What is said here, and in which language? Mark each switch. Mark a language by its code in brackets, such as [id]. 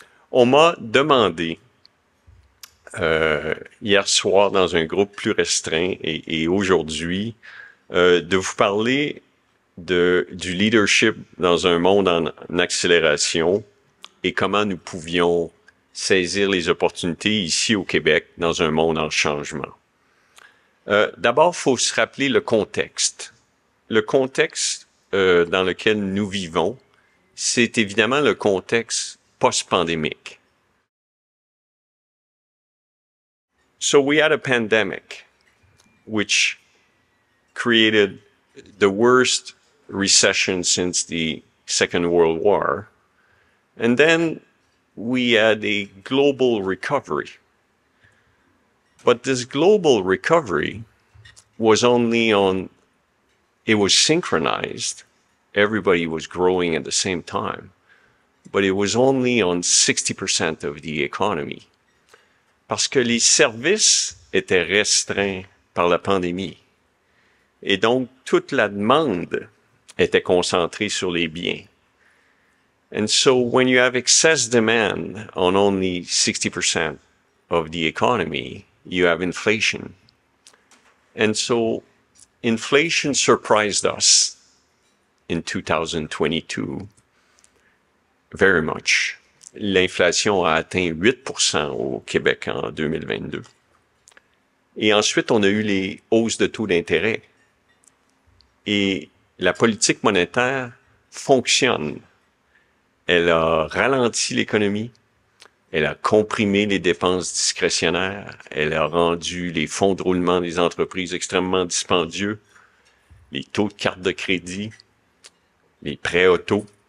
[fr] On m'a demandé hier soir dans un groupe plus restreint et aujourd'hui de vous parler du leadership dans un monde en accélération et comment nous pouvions saisir les opportunités ici au Québec dans un monde en changement. D'abord, il faut se rappeler le contexte. Le contexte dans lequel nous vivons, c'est évidemment le contexte post-pandémique. [en] So we had a pandemic, which created the worst recession since the Second World War. And then we had a global recovery. But this global recovery was it was synchronized. Everybody was growing at the same time, but it was only on 60% of the economy. [fr] Parce que les services étaient restreints par la pandémie. Et donc, toute la demande était concentrée sur les biens. [en] And so, when you have excess demand on only 60% of the economy, you have inflation. And so, inflation surprised us in 2022 very much. [fr] L'inflation a atteint 8% au Québec en 2022. Et ensuite, on a eu les hausses de taux d'intérêt. Et la politique monétaire fonctionne. Elle a ralenti l'économie, elle a comprimé les dépenses discrétionnaires, elle a rendu les fonds de roulement des entreprises extrêmement dispendieux, les taux de carte de crédit, les prêts auto.